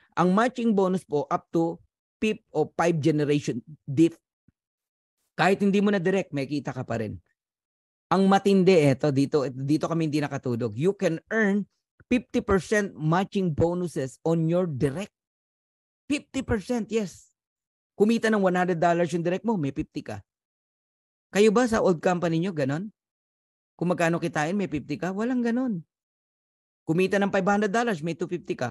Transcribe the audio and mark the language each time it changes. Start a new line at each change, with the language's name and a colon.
Filipino: Ang matching bonus po up to 5 o 5 generation diff. Kahit hindi mo na direct, may kita ka pa rin. Ang matindi dito kami hindi nakatulog.
English: You can earn 50% matching bonuses on your direct.
Filipino: 50%, yes. Kumita ng $100 yung direct mo, may 50 ka. Kayo ba sa old company nyo, ganon? Kung magkano kitain, may 50 ka. Walang ganun. Kumita ng $500, may 250 ka.